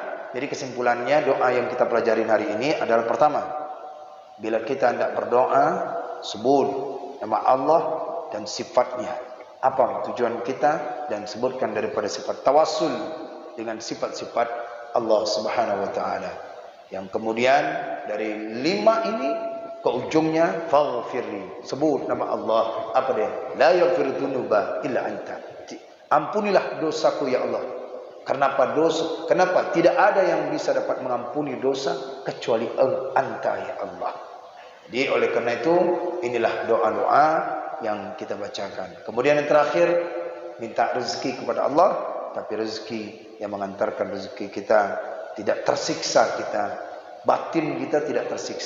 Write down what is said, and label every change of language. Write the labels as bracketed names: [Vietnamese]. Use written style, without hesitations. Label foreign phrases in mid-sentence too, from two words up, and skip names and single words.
[Indonesian] Jadi kesimpulannya, doa yang kita pelajarin hari ini adalah pertama, bila kita hendak berdoa, sebut nama Allah dan sifatnya. Apa tujuan kita, dan sebutkan daripada sifat tawassul dengan sifat-sifat Allah [Arabic] سبحانه وتعالى. [Indonesian] Yang kemudian dari 5 ini ke ujungnya faghfirli, sebut nama Allah. Apa dia? [Arabic] لا يغفر الذنوب إلا أنت. [Indonesian] Ampunilah dosaku [Arabic] يا الله. [Indonesian] Kenapa dosa? Kenapa tidak ada yang bisa dapat mengampuni dosa kecuali [Arabic] أنت يا الله. [Indonesian] Jadi oleh karena itu, inilah doa-doa yang kita bacakan. Kemudian yang terakhir, minta rezeki kepada Allah, tapi rezeki yang mengantarkan rezeki kita tidak tersiksa, batin kita tidak tersiksa.